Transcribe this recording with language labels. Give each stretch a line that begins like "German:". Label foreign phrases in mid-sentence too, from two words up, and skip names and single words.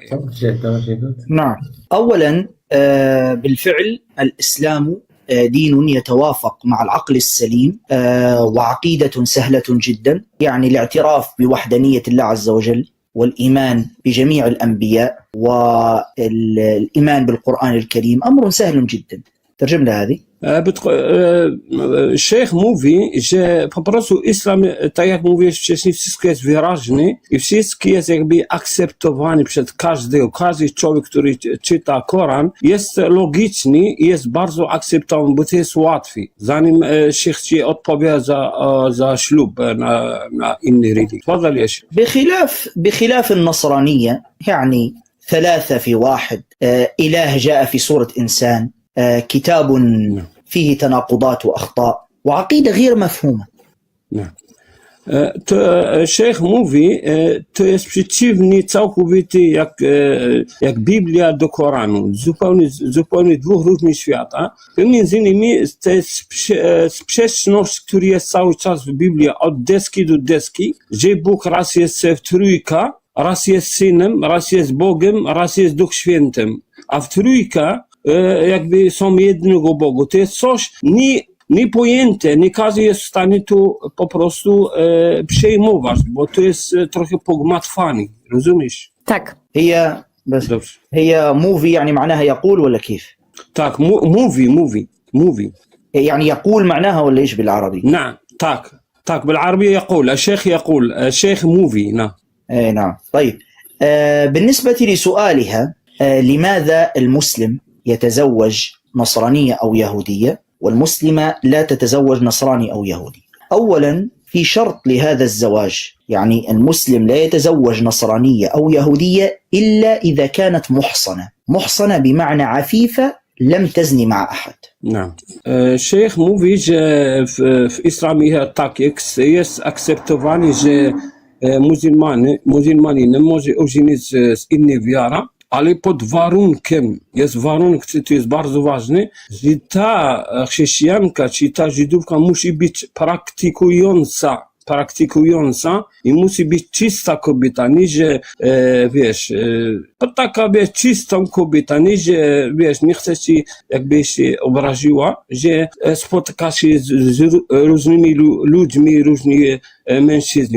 Arabic: نعم أولا بالفعل الإسلام دين يتوافق مع العقل السليم وعقيدة سهلة جدا يعني الاعتراف بوحدانية الله عز وجل والإيمان بجميع الأنبياء والإيمان بالقرآن الكريم أمر سهل جدا. ترجم لها هذه.
Polish: Sheikh mówi, że po prostu islam, tak jak mówiłeś wcześniej, wszystko jest wyraźne i wszystko jest jakby akceptowane przez każdy człowiek, który czyta Koran, jest logiczny i jest bardzo akceptowany, bo to jest łatwiej. Zanim Sheikh ci odpowie za ślub na inny religię.
Arabic: تفضل يا شيخ. بخلاف النصرانية يعني 3 في 1 إله جاء في صورة إنسان كتاب فيه تناقضات وأخطاء وعقيدة غير مفهومة. نعم.
Polish: Sheikh mówi, to jest przeciwnie całkowicie jak Biblia do Koranu. Zupełnie dwóch różnych świata. Między innymi to jest sprzeczność, która jest cały czas w Biblii od deski do deski, że Bóg raz jest w trójka, raz jest Synem, raz jest Bogiem, raz jest Duch Świętym. A w trójka jakby są jednego Bogu. To jest coś niepojęte, nie każdy jest w stanie to po prostu przejmować, bo to jest trochę pogmatwany, rozumiesz? Tak.
Arabic: هي موفي يعني معناها يقول ولا كيف؟
Polish: Tak, موفي
Arabic: يعني يقول معناها ولا ايش بالعربي؟ نعم tak بالعربية يقول الشيخ يقول الشيخ موفي نعم. نعم طيب بالنسبة لسؤالها لماذا المسلم يتزوج نصرانية أو يهودية والمسلمة لا تتزوج نصراني أو يهودي؟ أولا في شرط لهذا الزواج يعني المسلم لا يتزوج نصرانية أو يهودية إلا إذا كانت محصنة بمعنى عفيفة لم تزني مع أحد. نعم.
Polish: Sheikh mówi, że w islamie tak jest akceptowane, że muzułmanin nie może ożenić z innej wiary, ale pod warunkiem, warunek, to jest bardzo ważny, że ta chrześcijanka czy ta Żydówka musi być praktykująca praktykująca i musi być czysta kobieta, nie że wiesz, taka wiesz, czystą kobieta, nie że wiesz, nie chcę ci jakby się obraziła, że spotyka się z różnymi ludźmi, różnymi mężczyznami.